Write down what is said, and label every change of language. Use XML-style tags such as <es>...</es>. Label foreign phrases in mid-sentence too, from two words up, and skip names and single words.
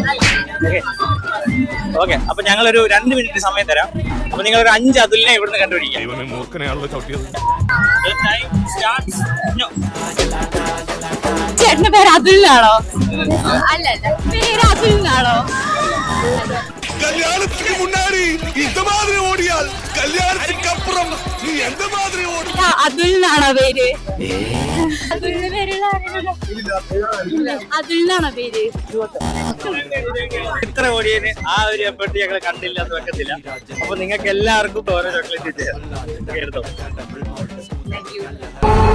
<ml>ഓക്കെ, അപ്പൊ ഞങ്ങളൊരു 2 മിനിറ്റ് സമയം തരാം. അപ്പൊ നിങ്ങൾ ഒരു 5 അതുലിനെ ഇവിടുന്ന് കണ്ടുപിടിക്കാം. ചേട്ടന്റെ പേര് അതുലിനാണോ? അല്ല, പേര് അതുലിനാണോ?</ml> <ta>கல்யாணத்துக்கு முன்னாடி இந்த மாதிரி ஓடியால் கல்யாணத்துக்கு அப்புறம் நீ எந்த மாதிரி ஓடி?</ta> <ml>അതുലിനാണോ പേര്? അതുലിനാണോ പേര്? ഇത്ര ഓടിയതിന് ആ ഒരു എഫേർട്ട് ഞങ്ങൾ കണ്ടില്ല എന്ന് വെക്കത്തില്ല. അപ്പൊ നിങ്ങൾക്ക് എല്ലാവർക്കും ഓരോ ചോക്ലേറ്റ് എടുത്തോ.</ml>